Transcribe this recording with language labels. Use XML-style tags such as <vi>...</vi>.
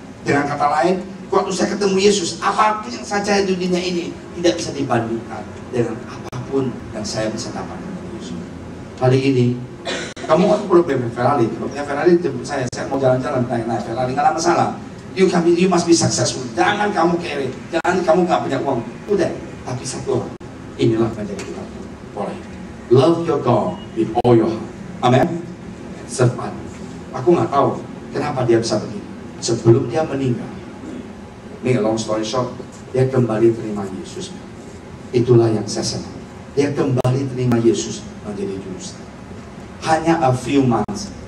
<id>Dengan kata lain, waktu saya ketemu Yesus, apapun yang saya di dunia ini tidak bisa dibandingkan dengan apapun yang saya bisa dapat dari Yesus. Kali ini, kamu kan perlu punya Ferrari. Kalau punya Ferrari, jemput saya mau jalan-jalan naik Ferrari, nggak ada masalah.</id> <en>You must be successful.</en> <id>Jangan kamu kere, jangan kamu nggak punya uang. Udah, tapi satu orang, inilah menjadi kita. Boleh.</id> <en>Love your God with all your heart. Amen. Serve.</en> <id>Aku nggak tahu kenapa dia bisa begini. Sebelum dia meninggal,</id> <en>make a long story short,</en> <id>dia kembali terima Yesus. Itulah yang saya senang. Dia kembali terima Yesus menjadi juru selamat. Hanya</id> <en>a few months.</en>